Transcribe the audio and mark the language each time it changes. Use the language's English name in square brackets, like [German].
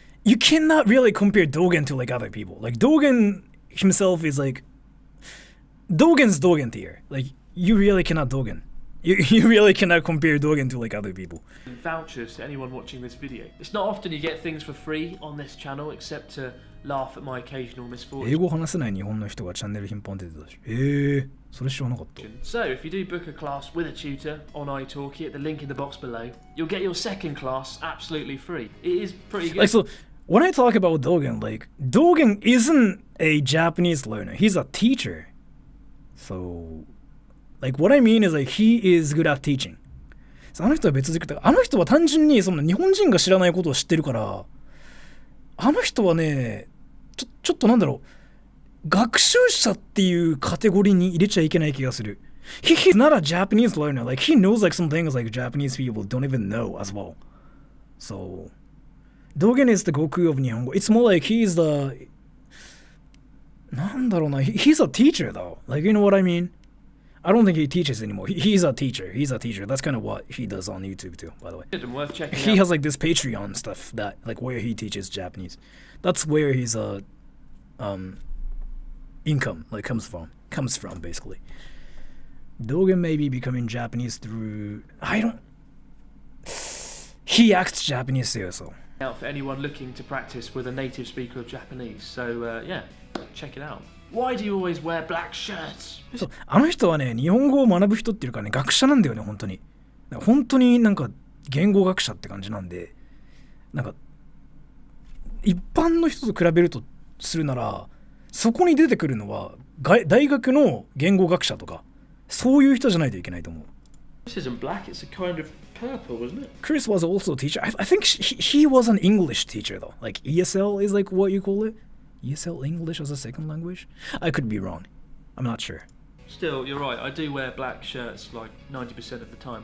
[English] You cannot really compare Dogen to like other people. Like Dogen himself is like... Dogen's Dogen tier. Like you really cannot Dogen. You really cannot compare Dogen to like other people. Vouchers to anyone watching this video. It's not often you get things for free on this channel except to laugh at my occasional misfortune. [Japanese] 英語話せない日本の人がチャンネル頻繁に出てたし。へえ、それ知らなかった。 [English] So if you do book a class with a tutor on italki at the link in the box below, you'll get your second class absolutely free. It is pretty good. Like so, when I talk about Dogen, like Dogen isn't a Japanese learner. He's a teacher. So, like what I mean is like he is good at teaching. [Japanese] So あの人は別軸で、あの人は単純にその日本人が知らないことを知ってるから、あの人はね、ちょっとなんだろう、学習者っていうカテゴリーに入れちゃいけない気がする。 [English] He's not a Japanese learner. Like he knows like some things like Japanese people don't even know as well. So, Dogen is the Goku of 日本語。 It's more like he's the [Japanese] なんだろうな、 [English] he's a teacher though. Like you know what I mean? I don't think he teaches anymore. He's a teacher. He's a teacher. That's kind of what he does on YouTube too, by the way. Worth checking He out. has like this Patreon stuff that like where he teaches Japanese. That's where his income like comes from basically. Dogen may be becoming Japanese through he acts Japanese there, so. Out for anyone looking to practice with a native speaker of Japanese. So yeah, check it out. Why do you always wear black shirts? [Japanese] そう、あの人はね、日本語を学ぶ人っていうかね、学者なんだよね、本当に。本当になんか言語学者って感じなんで、なんか一般の人と比べるとするなら、そこに出てくるのは大学の言語学者とか、そういう人じゃないといけないと思う。 [English] This isn't black, it's a kind of purple, isn't it? Chris was also a teacher. I think he was an English teacher though. Like ESL is like what you call it? ESL English as a second language? I could be wrong. I'm not sure. Still, you're right. I do wear black shirts like 90% of the time.